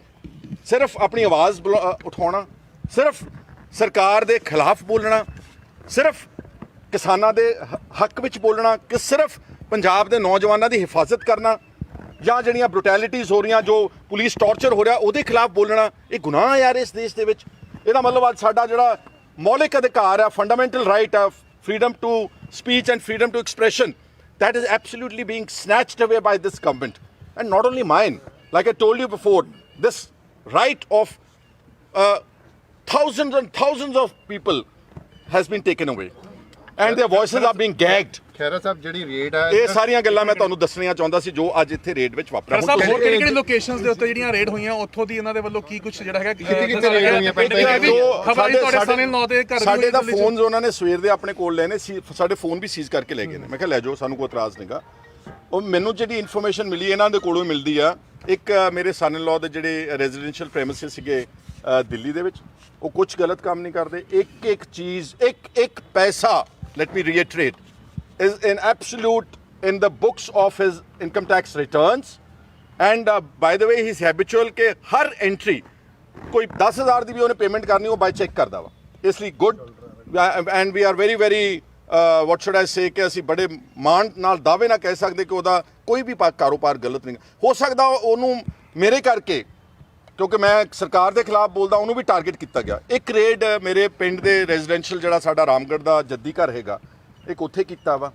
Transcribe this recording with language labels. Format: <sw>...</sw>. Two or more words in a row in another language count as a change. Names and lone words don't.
<pa>ਸਿਰਫ ਆਪਣੀ ਆਵਾਜ਼ ਉਠਾਉਣਾ, ਸਿਰਫ ਸਰਕਾਰ ਦੇ ਖਿਲਾਫ ਬੋਲਣਾ, ਸਿਰਫ ਕਿਸਾਨਾਂ ਦੇ ਹੱਕ ਵਿੱਚ ਬੋਲਣਾ, ਕਿ ਸਿਰਫ ਪੰਜਾਬ ਦੇ ਨੌਜਵਾਨਾਂ ਦੀ ਹਿਫਾਜ਼ਤ ਕਰਨਾ, ਜਾਂ ਜਿਹੜੀਆਂ ਬਰੂਟੈਲਿਟੀਜ਼ ਹੋ ਰਹੀਆਂ, ਜੋ</pa> <en>police torture</en> <pa>ਹੋ ਰਿਹਾ ਉਹਦੇ ਖਿਲਾਫ ਬੋਲਣਾ, ਇਹ ਗੁਨਾਹ ਯਾਰ ਇਸ ਦੇਸ਼ ਦੇ ਵਿੱਚ। ਇਹਦਾ ਮਤਲਬ ਅੱਜ ਸਾਡਾ ਜਿਹੜਾ ਮੌਲਿਕ ਅਧਿਕਾਰ ਹੈ,</pa> <en>fundamental right</en> <pa>ਹੈ,</pa> <en>freedom to speech and freedom to expression, that is absolutely being snatched away by this government. And not only mine, like I told you before, this right of thousands and thousands of people has been taken away. And their voices are being gagged.</en> <pa>ਖਹਿਰਾ ਸਾਹਿਬ ਜਿਹੜੀ ਰੇਡ ਹੈ, ਇਹ ਸਾਰੀਆਂ ਗੱਲਾਂ ਮੈਂ ਤੁਹਾਨੂੰ ਦੱਸਣੀਆਂ ਚਾਹੁੰਦਾ ਸੀ ਜੋ ਅੱਜ ਇੱਥੇ ਰੇਡ ਵਿੱਚ ਵਾਪਰਿਆ। ਸਰ ਹੋਰ ਕਿਹੜੀ ਲੋਕੇਸ਼ਨਸ ਦੇ ਉੱਤੇ ਜਿਹੜੀਆਂ ਰੇਡ ਹੋਈਆਂ ਉੱਥੋਂ ਦੀ ਇਹਨਾਂ ਦੇ ਵੱਲੋਂ ਕੀ ਕੁਝ ਜਿਹੜਾ ਹੈਗਾ ਕਿੱਥੇ ਰੇਡ ਹੋਈਆਂ ਸਾਡੇ ਦਾ ਫੋਨਸ ਉਹਨਾਂ ਨੇ ਸਵੇਰ ਦੇ ਆਪਣੇ ਕੋਲ ਲਏ ਨੇ, ਸਾਡੇ ਫੋਨ ਵੀ ਸੀਜ਼ ਕਰਕੇ ਲੈ ਗਏ ਨੇ। ਮੈਂ ਕਿਹਾ ਲੈ ਜਾਓ, ਸਾਨੂੰ ਕੋਈ ਇਤਰਾਜ਼ ਨਹੀਂਗਾ। ਉਹ ਮੈਨੂੰ ਜਿਹੜੀ ਇਨਫੋਰਮੇਸ਼ਨ ਮਿਲੀ ਇਹਨਾਂ ਦੇ ਕੋਲੋਂ ਮਿਲਦੀ ਆ, ਇੱਕ ਮੇਰੇ</pa> <en>son in law</en> <pa>ਦੇ ਜਿਹੜੇ</pa> <en>residential premises</en> <pa>ਸੀਗੇ ਦਿੱਲੀ ਦੇ ਵਿੱਚ, ਉਹ ਕੁਝ ਗਲਤ ਕੰਮ ਨਹੀਂ ਕਰਦੇ। ਇੱਕ ਚੀਜ਼, ਇੱਕ ਪੈਸਾ,</pa> <en>let me reiterate, is in absolute in the books of his income tax returns, and by the way he's habitual</en> <pa>ਕਿ ਹਰ ਐਂਟਰੀ ਕੋਈ 10,000 ਦੀ ਵੀ ਉਹਨੇ ਪੇਮੈਂਟ ਕਰਨੀ ਉਹ ਬਾਈ ਚੈੱਕ ਕਰਦਾ ਵਾ। ਇਸ ਲਈ</pa> <en>good, and we are very what should I say</en> <pa>ਕਿ ਅਸੀਂ ਬੜੇ ਮਾਣ ਨਾਲ ਦਾਅਵੇ ਨਾਲ ਕਹਿ ਸਕਦੇ ਕਿ ਉਹਦਾ ਕੋਈ ਵੀ ਕਾਰੋਬਾਰ ਗਲਤ ਨਹੀਂ ਹੋ ਸਕਦਾ। ਉਹਨੂੰ ਮੇਰੇ ਕਰਕੇ, ਕਿਉਂਕਿ ਮੈਂ ਸਰਕਾਰ ਦੇ ਖਿਲਾਫ ਬੋਲਦਾ, ਉਹਨੂੰ ਵੀ ਟਾਰਗੇਟ ਕੀਤਾ ਗਿਆ। ਇੱਕ ਰੇਡ ਮੇਰੇ ਪਿੰਡ ਦੇ ਰੈਜ਼ੀਡੈਂਸ਼ੀਅਲ ਜਿਹੜਾ ਸਾਡਾ ਰਾਮਗੜ੍ਹ ਦਾ ਜੱਦੀ ਘਰ ਹੈਗਾ, ਇੱਕ ਉੱਥੇ ਕੀਤਾ ਵਾ।</pa>